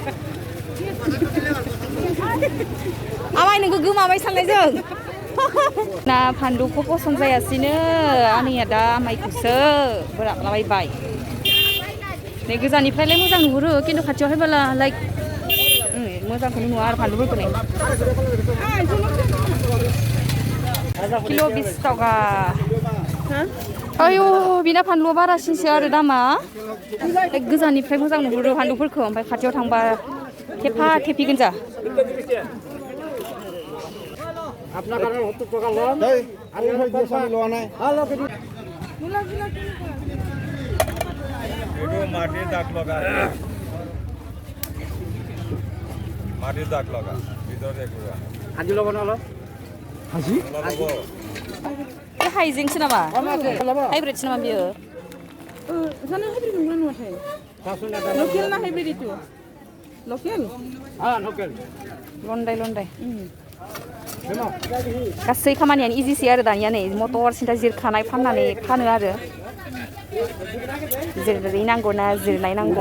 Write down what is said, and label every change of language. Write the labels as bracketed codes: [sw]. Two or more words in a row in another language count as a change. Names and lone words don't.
[brx] आमाइ नोंखौ गोमाबाय साननायजों ना फानलुखौ पसन्द जायासैनो आनैया दा आमाइखौसो बोराबलाबायबाय नै गोजाननिफ्रायलाय मोजां नुहुरो खिन्थु खाथियाव फैबोला लाइक मोजांखौनो नुवा आरो फानलुफोरखौ नै किल' 20 टाका आयौ बिना फानलुआ बारासिनसो आरो दामा गोजाननिफ्राय मोजां नुहुरो फानलुफोरखौ ओमफ्राय खाथियाव थांबा थेफा थेफि गोजा [as] মাটির দাগ লগা ভিতরে দেখবা আজি লব না আজি [brx] बे हाइजेंसो नामा हाइब्रिदसो नामा बियो जानो हाइब्रिद नंगौना नुवाथाय लकेल ना हाइब्रिद इटु लकेल लकेल लन्डाय गासै खामानियानो इजिसै आरो दानिया नै मटर सिन्था जिरखानाय फाननानै फानो आरो जिरनाय नांगौ ना जिरनाय नांगौ